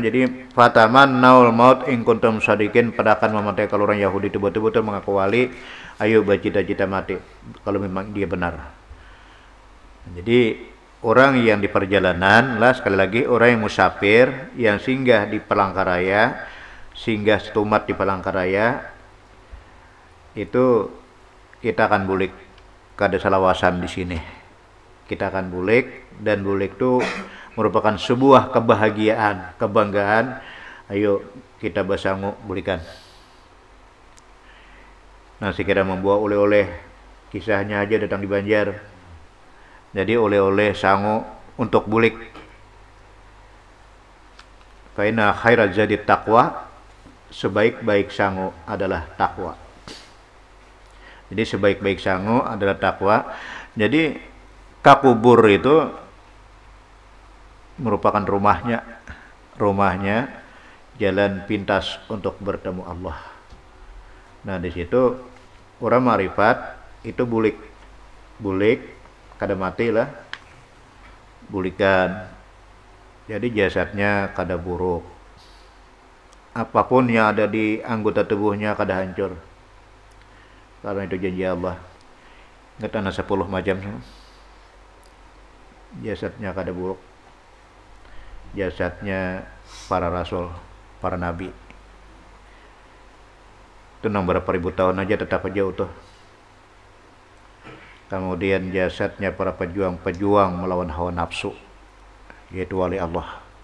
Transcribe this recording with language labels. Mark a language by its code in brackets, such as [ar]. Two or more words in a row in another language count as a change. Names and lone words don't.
[ar] Jadi فتمنوا الموت إن كنتم صادقين, [id] padakan memakai. Kalau orang Yahudi itu betul-betul mengaku wali, ayo bercita-cita mati kalau memang dia benar. Jadi orang yang di perjalanan lah, sekali lagi orang yang musafir, yang singgah di Palangkaraya, singgah setumat di Palangkaraya, itu kita akan [bjn] bulik kada salawasan [id] di sini. Kita akan bulik, dan bulik itu merupakan sebuah kebahagiaan, kebanggaan. Ayo kita bersanggup bulikan. Nah, sekira membawa oleh-oleh, kisahnya aja datang di Banjar. Jadi oleh-oleh sangu untuk bulik. [ar] فإن خير الزاد التقوى, [id] sebaik-baik sangu adalah takwa. Jadi sebaik-baik sangu adalah takwa. Jadi kakubur itu merupakan rumahnya jalan pintas untuk bertemu Allah. Nah, di situ orang marifat itu [bjn] bulik kada mati [id] lah, bulikan. Jadi jasadnya kada buruk, apapun yang ada di anggota tubuhnya kada hancur, karena itu janji Allah. Ingat anak 10 macam, jasadnya kada buruk, jasadnya para rasul, para nabi, itu nang berapa ribu tahun aja tetap aja utuh. Kemudian jasadnya para pejuang melawan hawa nafsu, yaitu wali Allah.